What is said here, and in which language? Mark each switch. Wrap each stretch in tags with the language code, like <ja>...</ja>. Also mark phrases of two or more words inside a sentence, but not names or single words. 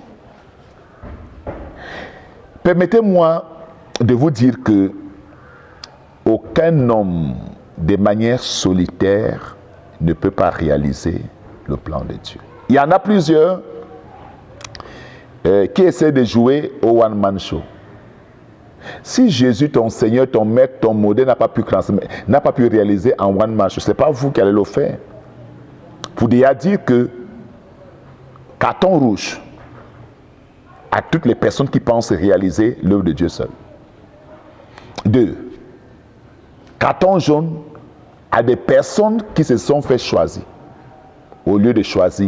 <fr>Permettez-moi de vous dire que aucun homme, de manière solitaire, ne peut pas réaliser le plan de Dieu. Il y en a plusieurs qui essaient de jouer au</fr> <en>one-man show.</en> <fr>Si Jésus, ton Seigneur, ton Maître, ton modèle n'a pas pu réaliser en</fr> <en>one-man show,</en> <fr>ce n'est pas vous qui allez le faire. Pour déjà dire que carton rouge à toutes les personnes qui pensent réaliser l'œuvre de Dieu seul. 2. Carton jaune à des personnes qui se sont fait choisir au lieu de choisir.</fr>